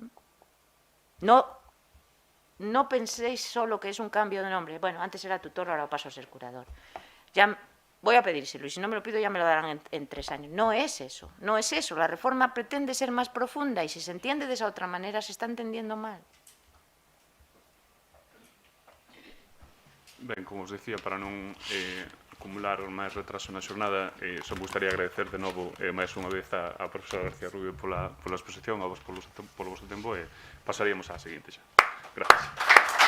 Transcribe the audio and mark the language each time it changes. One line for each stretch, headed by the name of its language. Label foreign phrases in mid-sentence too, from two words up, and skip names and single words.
Spanish: No penséis solo que es un cambio de nombre. Bueno, antes era tutor, ahora paso a ser curador. Ya voy a pedírselo, y si no me lo pido ya me lo darán en 3 años. No es eso, no es eso. La reforma pretende ser más profunda y si se entiende de esa otra manera se está entendiendo mal.
Galician: Ben, como os decía, para non acumular máis retraso na xornada, só me gustaría agradecer de novo máis unha vez a profesora García Rubio pola exposición, a vos polo vosso tempo, e pasaríamos á seguinte xa.
Spanish: Gracias.